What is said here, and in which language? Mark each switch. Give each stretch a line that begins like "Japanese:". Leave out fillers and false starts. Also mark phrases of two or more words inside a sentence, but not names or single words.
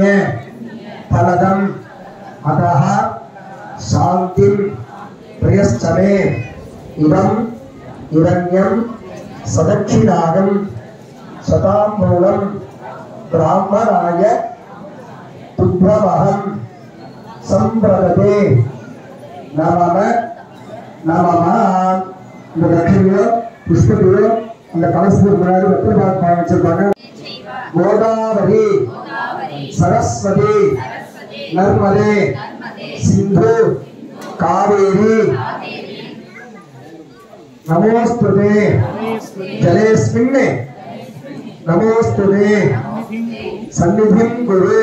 Sanskrit: फलदम अतः शांतिं प्रियश्चमे इदं इरण्यं सदक्षिणागं शतामूलं ब्राह्मणाय तुभ्यमहं संप्रदते नमः नमः
Tamil: இந்த லட்சுமியோ புஷ்பத்தையோ அந்த கலசத்துக்கு முன்னாடி வெத்தலை பாக்கு வச்சிருப்பாங்க.
Sanskrit: गोदावरि सरस्वति नर्मदे सिन्धु कावेरि नमोऽस्तु ते जलेऽस्मिन् नमोऽस्तु ते सन्निधिं कुरु.